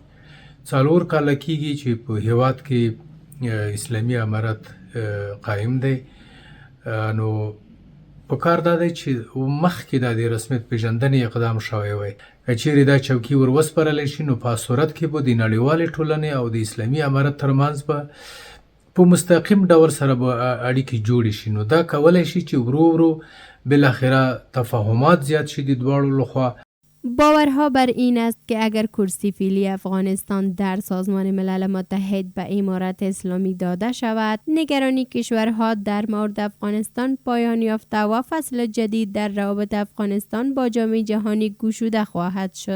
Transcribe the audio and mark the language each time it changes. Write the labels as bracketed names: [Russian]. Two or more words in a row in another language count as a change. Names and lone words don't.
[Pashto] 4 کاله کېږي چې په هېواد کې اسلامي امارت قایم دی، نو پکار دا دی چې مخکې دا د رسمیت پیژندنې اقدام شوی وی. که چیرې دا چوکۍ ور وسپارلی شي، نو په صورت کې به د نړیوالې ټولنې او د اسلامي امارت ترمنځ به په مستقیم ډول سره به اړیکې جوړې شي. نو دا کولی شي چې ورو ورو بالاخره تفاهمات زیات شي د دواړو لخوا. [Persian] باورها بر این است که اگر کرسی فعلی افغانستان در سازمان ملل متحد به امارت اسلامی داده شود، نگرانی کشورها در مورد افغانستان پایان یافته و فصل جدید در روابط افغانستان با جامعه جهانی گشوده خواهد شد.